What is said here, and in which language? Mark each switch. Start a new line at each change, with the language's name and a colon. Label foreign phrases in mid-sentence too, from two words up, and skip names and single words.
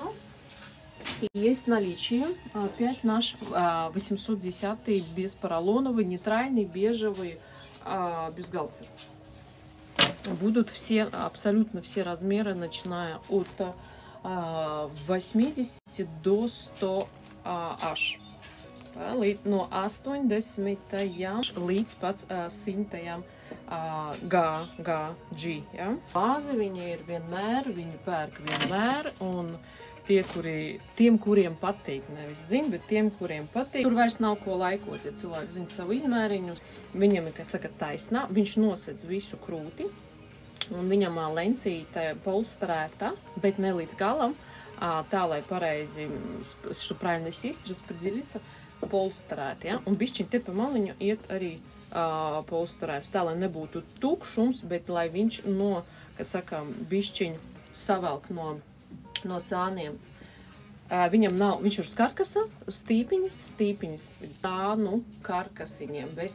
Russian: И есть в наличии опять наш 810-й беспоролоновый, нейтральный, бежевый бюстгальтер. Будут все, абсолютно все размеры, начиная от 80 до 100 аж.
Latvian: No 80 līdz pat 100 G. Ja? Bāze viņi ir vienmēr, viņi pērk vienmēr, un tiem, kuriem patīk, nevis zina, bet tiem, kuriem patīk, tur vairs nav ko laikot, ja cilvēki zina savu izmēriņus, viņam ir, kā saka, taisnā, viņš nosedz visu krūti, un viņam lencīte polsterēta, bet ne līdz galam, tā, lai pareizi,
Russian: что правильно сесть, распределиться,
Latvian: polsterēt, ja? Un bišķiņ te pa maliņu iet arī polsterēts, tā, lai nebūtu tukšums, bet lai viņš kas saka, bišķiņ savelk no sāniem. Viņam nav, viņš ir uz karkasa, stīpiņas, tā, karkasiņiem, bez